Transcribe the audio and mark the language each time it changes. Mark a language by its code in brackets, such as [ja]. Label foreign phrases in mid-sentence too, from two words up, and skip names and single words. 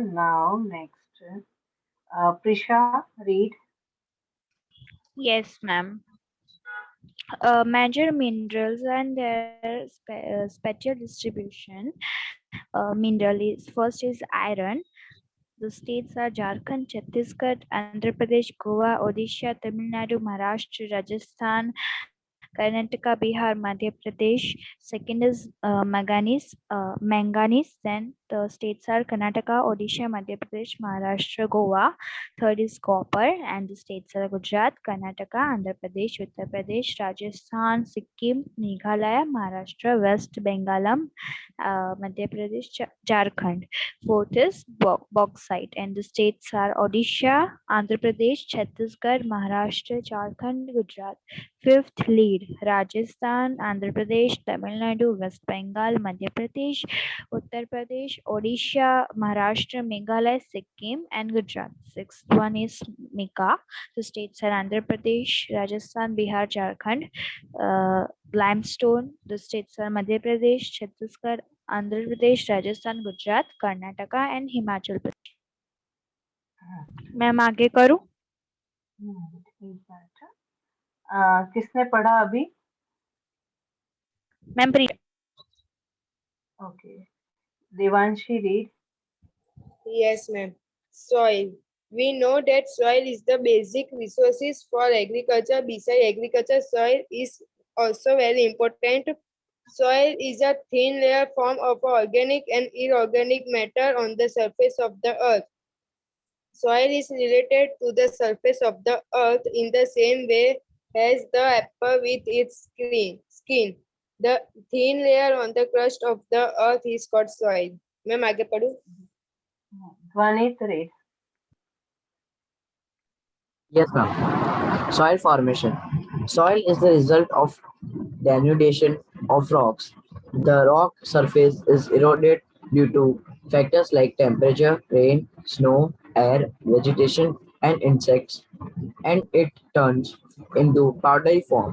[en] Now next, Prisha, read. Yes, ma'am. Major minerals and their spatial distribution. Mineral is first is iron. The states are Jharkhand, Chhattisgarh, Andhra Pradesh, Goa, Odisha, Tamil Nadu, Maharashtra, Rajasthan, Karnataka, Bihar, Madhya Pradesh. Second is manganese. Then the states are Karnataka, Odisha, Madhya Pradesh, Maharashtra, Goa. Third is copper, and the states are Gujarat, Karnataka, Andhra Pradesh, Uttar Pradesh, Rajasthan, Sikkim, Meghalaya, Maharashtra, West Bengalam, Madhya Pradesh, Jharkhand. Fourth is bauxite, and the states are Odisha, Andhra Pradesh, Chhattisgarh, Maharashtra, Jharkhand, Gujarat. Fifth, lead, Rajasthan, Andhra Pradesh, Tamil Nadu, West Bengal, Madhya Pradesh, Uttar Pradesh, Odisha, Maharashtra, Meghalaya, Sikkim, and Gujarat. Sixth one is mica. The states are Andhra Pradesh, Rajasthan, Bihar, Jharkhand. Limestone. The states are Madhya Pradesh, Chhattisgarh, Andhra Pradesh, Rajasthan, Gujarat, Karnataka, and Himachal Pradesh. [hi] मैम आगे करूं? एक मिनट, किसने पढ़ा अभी? [en] Ma'am, Okay. Devanshi, read. Yes, ma'am. Soil. We know that soil is the basic resources for agriculture. Beside agriculture, soil is also very important. Soil is a thin layer form of organic and inorganic matter on the surface of the earth. Soil is related to the surface of the earth in the same way as the apple with its skin. The thin layer on the crust of the earth is called soil. [hi] मैं आगे पढ़ूं? [en] Dwanit, read. Yes, ma'am. Soil formation. Soil is the result of denudation of rocks. The rock surface is eroded due to factors like temperature, rain, snow, air, vegetation, and insects, and it turns into powdery form.